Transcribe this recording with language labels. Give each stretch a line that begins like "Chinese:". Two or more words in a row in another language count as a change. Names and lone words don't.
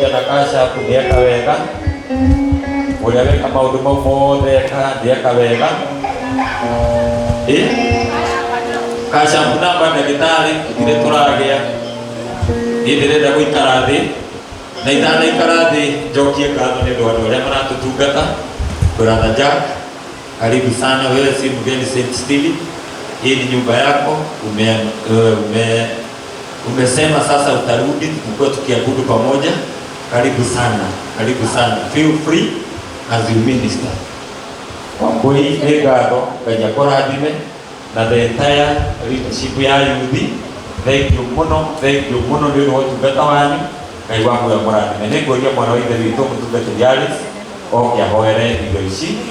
Kikuyu: kasha kunieka wega uria weka maundu mau mothe ndieka wega kasha munamba ndagitari ndire turagia ndirenda guikara thi na itana ikara thi njokie ngatho ni andu aria maratutungata brother Jack
Swahili: karibu sana wewe si mgeni
Kikuyu: St.
Swahili: Steve hii ni nyumba yako umesema sasa utarudi tukue tukiabudu pamoja karibu sana
English: feel free as you minister
Kikuyu: Wambui ngatho Ngai akurathime na
English: the entire leadership
Kikuyu: ya youth
English: thank you
Kikuyu: muno nĩ ũndũ wa ũtungata wanyu Ngai wangu amũrathime nĩ ngũria mwana wa ithe witũ mũtungatĩri Alice oke ahoere indo ici